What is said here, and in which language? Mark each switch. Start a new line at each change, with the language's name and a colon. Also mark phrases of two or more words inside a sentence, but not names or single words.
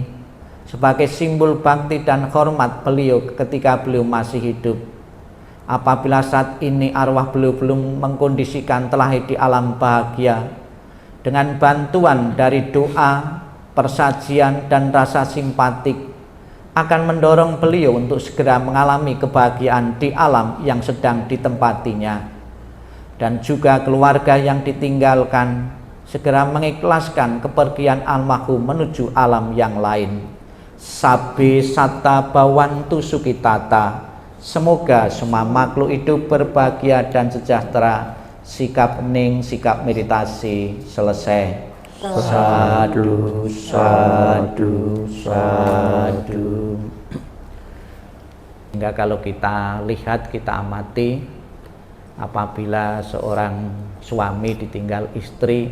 Indonesian: sebagai simbol bakti dan hormat beliau ketika beliau masih hidup, apabila saat ini arwah beliau belum mengkondisikan telah di alam bahagia, dengan bantuan dari doa, persajian, dan rasa simpatik, akan mendorong beliau untuk segera mengalami kebahagiaan di alam yang sedang ditempatinya. Dan juga keluarga yang ditinggalkan segera mengikhlaskan kepergian almarhum menuju alam yang lain.
Pali: Sabbe satta bhavantu sukhitata,
Indonesian: semoga semua makhluk hidup berbahagia dan sejahtera. Sikap hening, sikap meditasi selesai.
Pali: Sadu, sadu, sadu.
Indonesian: Hingga kalau kita lihat, kita amati, apabila seorang suami ditinggal istri